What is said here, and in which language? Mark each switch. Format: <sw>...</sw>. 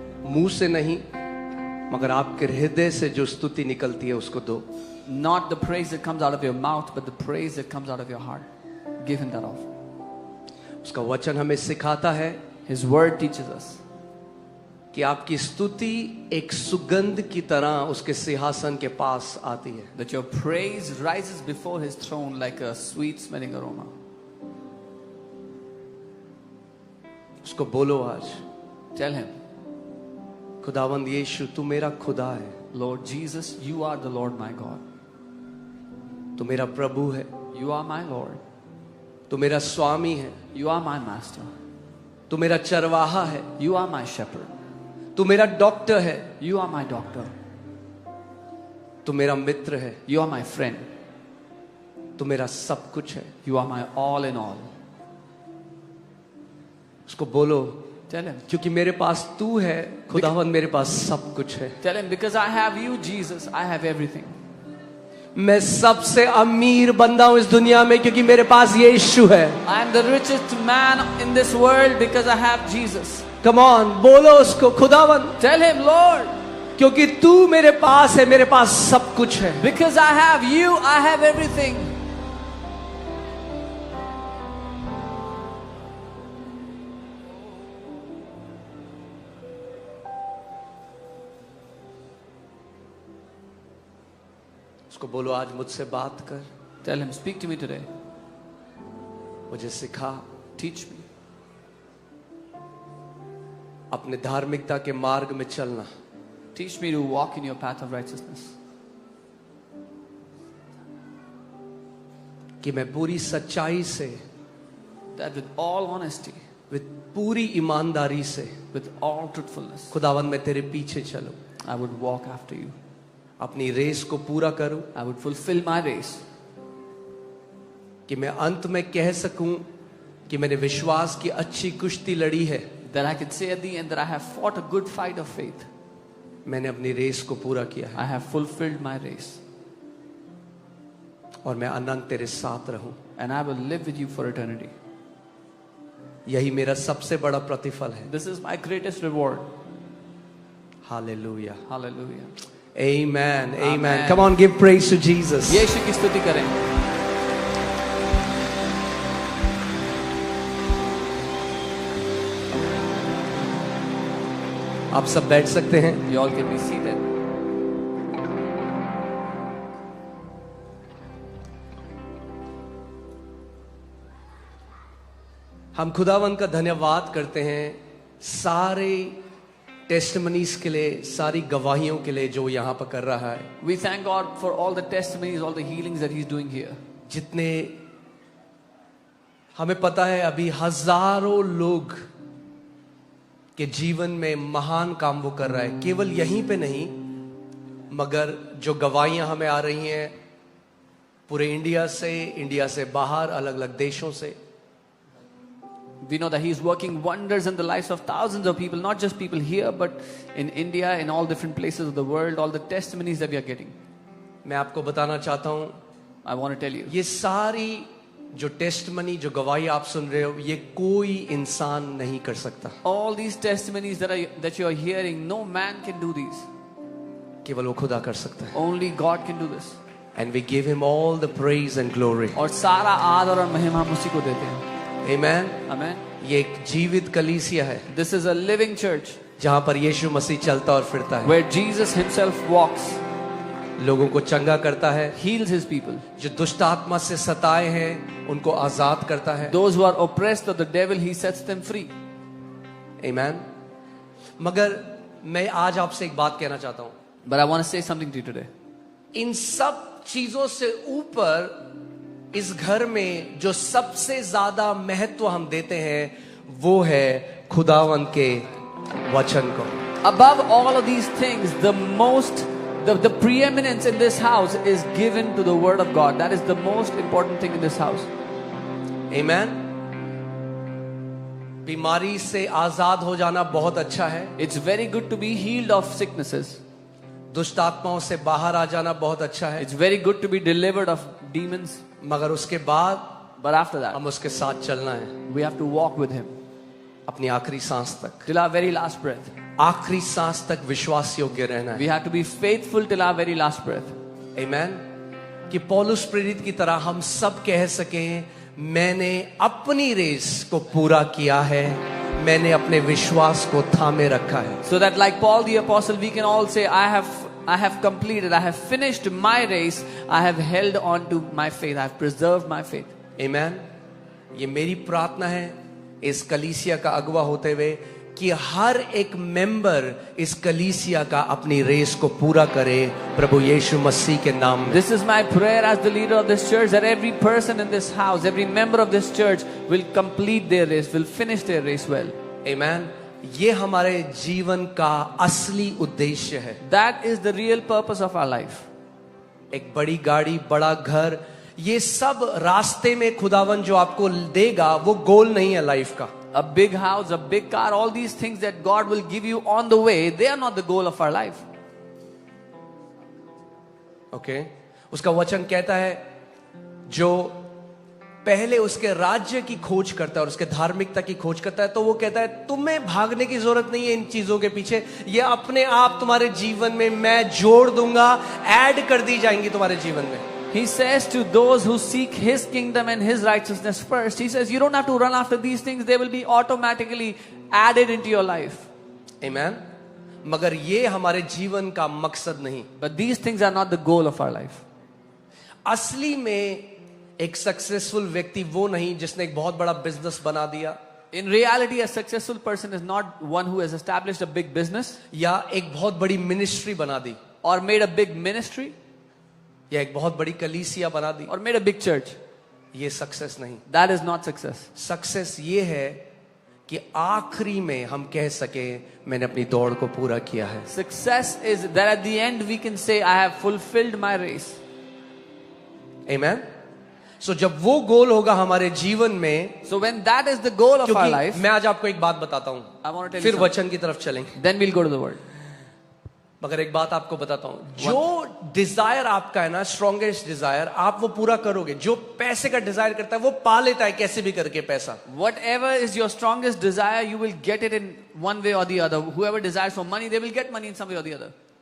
<hi>मुंह से नहीं, मगर आपके हृदय से जो स्तुति निकलती है उसको दो.</hi> <en>Not the praise that comes out of your mouth, but the praise that comes out of your heart. Give him that offering.</en> <hi>उसका वचन हमें सिखाता है</hi> <en>His word teaches us</en> <hi>कि आपकी स्तुति एक सुगंध की तरह उसके सिंहासन के पास आती है.</hi> <en>that your praise rises before his throne like a sweet smelling aroma.</en> <hi>उसको बोलो आज,</hi> <en>Tell him,</en> <hi>खुदावंद यीशु तू मेरा खुदा है,</hi> <en>Lord Jesus, you are the Lord my God.</en> <hi>तू मेरा प्रभु है,</hi> <en>You are my Lord.</en> <hi>तू मेरा स्वामी है,</hi> <en>You are my master.</en> <hi>तू मेरा चरवाहा है,</hi> <en>You are my shepherd.</en> <hi>तू मेरा डॉक्टर है,</hi> <en>You are my doctor.</en> <hi>तू मेरा मित्र है,</hi> <en>You are my friend.</en> <hi>तू मेरा सब कुछ है.</hi> <en>You are my all in all.</en> <hi>उसको बोलो,</hi> <en>Tell him.</en> <hi>क्योंकि मेरे पास तू है खुदावंद, मेरे पास सब कुछ है.</hi> <en>Tell him, because I have you, Jesus, I have everything.</en> <hi>मैं सबसे अमीर बंदा हूं इस दुनिया में क्योंकि मेरे पास यीशु है.</hi> <en>I am the richest man in this world because I have Jesus. Come on,</en> <hi>बोलो उसको, खुदावंद</hi> <en>Tell him, Lord,</en> <hi>क्योंकि तू मेरे पास है, मेरे पास सब कुछ है.</hi> <en>because I have you, I have everything.</en> <hi>उसको बोलो, आज मुझसे बात कर,</hi> <en>Tell him, speak to me today.</en> <hi>मुझे सिखा,</hi> <en>Teach me.</en> <hi>अपने धार्मिकता के मार्ग में चलना.</hi> <en>Teach me to walk in your path of righteousness.</en> <hi>कि मैं पूरी सच्चाई से,</hi> <en>That with all honesty,</en> <hi>with पूरी ईमानदारी से</hi> <en>with all truthfulness,</en> <hi>खुदावंद मैं तेरे पीछे चलूं,</hi> <en>I would walk after you.</en> <hi>अपनी रेस को पूरा करूं,</hi> <en>I would fulfill my race.</en> <hi>कि मैं अंत में कह सकूं कि मैंने विश्वास की अच्छी कुश्ती लड़ी है,</hi> <en>That I can say at the end that I have fought a good fight of faith.</en> <hi>मैंने अपनी रेस को पूरा किया है,</hi> <en>I have fulfilled my race.</en> <hi>और मैं अनंत तेरे साथ रहूं.</hi> <en>And I will live with you for eternity.</en> <hi>यही मेरा सबसे बड़ा प्रतिफल है.</hi> <en>This is my greatest reward.</en> <hi>Hallelujah.</hi> <en>Hallelujah. Amen. Amen. Amen. Come on, give praise to Jesus.</en> <hi>यीशु की स्तुति करें. आप सब बैठ सकते हैं.</hi> <en>You all can be seated.</en> <hi>हम खुदावंद का धन्यवाद करते हैं सारे टेस्टमनीज के लिए, सारी गवाहियों के लिए जो यहाँ पर कर रहा है.</hi> <en>We thank God for all the testimonies, all the healings that He's doing here.</en> <hi>जितने हमें पता है अभी हजारों लोग के जीवन में महान काम वो कर रहा है. केवल यहीं पे नहीं, मगर जो गवाहियां हमें आ रही हैं पूरे इंडिया से बाहर, अलग अलग देशों से.</hi> <en>We know that He's working wonders in the lives of thousands of people, not just people here, but in India, in all different places of the world, all the testimonies that we are getting.</en> <hi>मैं आपको बताना चाहता हूं,</hi> <en>I want to tell you,</en> <hi>ये सारी जो testimony, जो गवाही आप सुन रहे हो, ये कोई इंसान नहीं कर सकता.</hi> <en>all these testimonies that you are hearing, no man can do these.</en> <hi>केवल वो खुदा कर सकता है.</hi> <en>Only God can do this. And we give him all the praise and glory.</en> <hi>और सारा आदर और महिमा हम उसी को देते हैं.</hi> <en>Amen. Amen.</en> <hi>ये एक जीवित कलीसिया है</hi> <en>This is a living church</en> <hi>जहां पर यीशु मसीह चलता और फिरता है,</hi> <en>where Jesus Himself walks,</en> <hi>लोगों को चंगा करता है,</hi> <en>heals His people.</en> <hi>जो दुष्ट आत्मा से सताए हैं उनको आजाद करता है.</hi> <en>Those who are oppressed of the devil, He sets them free. Amen.</en> <hi>मगर मैं आज आपसे एक बात कहना चाहता हूं.</hi> <en>But I want to say something to you today.</en> <hi>इन सब चीजों से ऊपर इस घर में जो सबसे ज्यादा महत्व हम देते हैं वो है खुदावंद के वचन को.</hi> <en>Above all of these things, the preeminence in this house is given to the Word of God. That is the most important thing in this house. Amen.</en> <hi>बीमारी से आजाद हो जाना बहुत अच्छा है.</hi> <en>It's very good to be healed of sicknesses.</en> <hi>दुष्ट आत्माओं से बाहर आ जाना बहुत अच्छा है.</hi> <en>It's very good to be delivered of demons.</en> <hi>मगर उसके बाद</hi> <en>But after that,</en> <hi>हम उसके साथ चलना है</hi> <en>we have to walk with Him</en> <hi>अपनी आखिरी सांस तक.</hi> <en>till our very last breath.</en> <hi>आखिरी सांस तक विश्वास योग्य रहना है।</hi> <en>We have to be faithful till our very last breath.</en> <hi>आमेन। कि पौलुस प्रेरित की तरह हम सब कह सकें, मैंने अपनी रेस को पूरा किया है, मैंने अपने विश्वास को थामे रखा है।</hi> <en>So that like Paul the apostle, we can all say, I have completed, I have finished my race, I have held on to my faith, I have preserved my faith.</en> <hi>आमेन। ये मेरी प्रार्थना है इस कलीसिया का अगुवा होते हुए कि हर एक मेंबर इस कलीसिया का अपनी रेस को पूरा करे प्रभु यीशु मसीह के नाम में।</hi> <en>This is my prayer as the leader of this church, that every person in this house, every member of this church will complete their race, will finish their race well.</en> <hi>आमेन। ये हमारे जीवन का असली उद्देश्य है।</hi> <en>That is the real purpose of our life.</en> <hi>एक बड़ी गाड़ी, बड़ा घर, ये सब रास्ते में खुदावन जो आपको देगा वो गोल नहीं है लाइफ का।</hi> <en>A big house, a big car, all these things that God will give you on the way, they are not the goal of our life. Okay.</en> <hi>उसका वचन कहता है जो पहले उसके राज्य की खोज करता है और उसके धार्मिकता की खोज करता है, तो वो कहता है तुम्हें भागने की जरूरत नहीं है इन चीजों के पीछे, ये अपने आप तुम्हारे जीवन में मैं जोड़ दूंगा, ऐड कर दी जाएंगी तुम्हारे जीवन में।</hi> <en>He says to those who seek His kingdom and His righteousness first, He says, you don't have to run after these things, they will be automatically added into your life. Amen.</en> <hi>मगर ये हमारे जीवन का मकसद नहीं।</hi> <en>But these things are not the goal of our life.</en> <hi>असली में एक सक्सेसफुल व्यक्ति वो नहीं जिसने एक बहुत बड़ा बिजनेस बना दिया,</hi> <en>In reality, a successful person is not one who has established a big business</en> <hi>या एक बहुत बड़ी मिनिस्ट्री बना दी,</hi> <en>or made a big ministry</en> <hi>या एक बहुत बड़ी कलीसिया बना दी।</hi> <en>or made a big church.</en> <hi>ये सक्सेस नहीं।</hi> <en>That is not success.</en> <hi>Success ये है कि आखिरी में हम कह सके मैंने अपनी दौड़ को पूरा किया है।</hi> <en>Success is that at the end we can say, I have fulfilled my race. Amen.</en> <hi>So जब वो गोल होगा हमारे जीवन में,</hi> <en>So when that is the goal of our</en> <hi>क्योंकि</hi> <en>life,</en> <hi>मैं आज आपको एक बात बताता हूं,</hi> <en>I want to tell you</en> <hi>फिर</hi> <en>something.</en> <hi>वचन की तरफ चलेंगे।</hi> <en>Then we'll go to the word.</en> <hi>मगर एक बात आपको बताता हूं, जो डिजायर आपका है ना, स्ट्रॉन्गेस्ट डिजायर, आप वो पूरा करोगे। जो पैसे का डिजायर करता है वो पा लेता है कैसे भी करके पैसा।</hi> <en>Whatever is your strongest desire, you will get it in one way or the other. Whoever desires for money, they will get money in some way or the other.</en>